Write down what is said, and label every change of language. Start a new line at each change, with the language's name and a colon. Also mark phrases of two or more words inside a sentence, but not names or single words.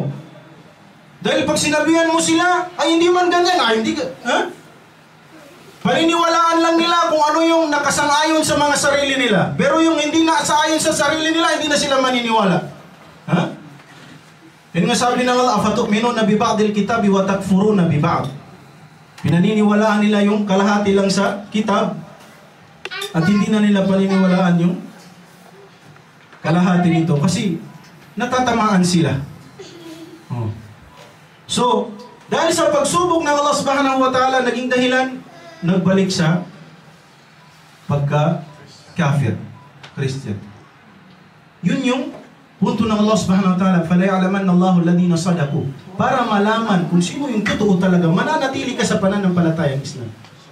Filipino: Dahil pag sinabihan mo sila, ay hindi man ganyan, hindi ka, paniniwalaan lang nila kung ano yung nakasang-ayon sa mga sarili nila. Pero yung hindi nakasang-ayon sa sarili nila, hindi na sila maniniwala. Yun nga sabi ng Allah,
Arabic: أفتؤمنون ببعض الكتاب وتكفرون ببعض.
Filipino: Pinaniniwalaan nila yung kalahati lang sa kitab at hindi na nila paniniwalaan yung kalahati nito kasi natatamaan sila. So, dahil sa pagsubok ng
Arabic: الله سبحانه وتعالى,
Filipino: naging dahilan, nagbalik sa pagka-kafir, Christian. Yun yung punto ng
Arabic: الله سبحانه وتعالى, فَلَيَعْلَمَنَّ اللَّهُ الَّذِينَ صَدَقُوا.
Filipino: Para malaman kung sino yung totoo talaga, mananatili ka sa pananampalatayang Islam.